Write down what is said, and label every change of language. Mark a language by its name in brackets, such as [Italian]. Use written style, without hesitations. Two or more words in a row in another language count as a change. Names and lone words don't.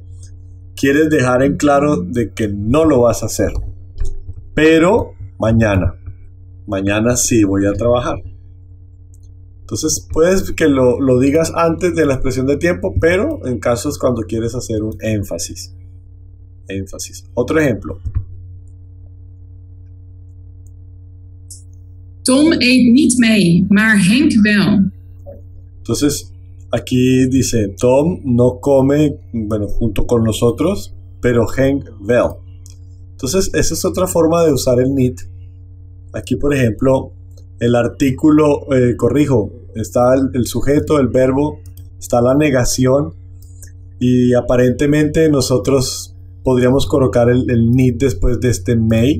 [Spanish] Quieres dejar en claro de que no lo vas a hacer. Pero mañana sí voy a trabajar. Entonces puedes que lo digas antes de la expresión de tiempo, pero en casos cuando quieres hacer un énfasis. Otro ejemplo. [Dutch] Tom eet niet mee, maar Henk wel. [Spanish] Entonces aquí dice, Tom no come, junto con nosotros, pero Henk wel. Entonces, esa es otra forma de usar el need. Aquí, por ejemplo, el artículo, está el sujeto, el verbo, está la negación y aparentemente nosotros podríamos colocar el need después de este may.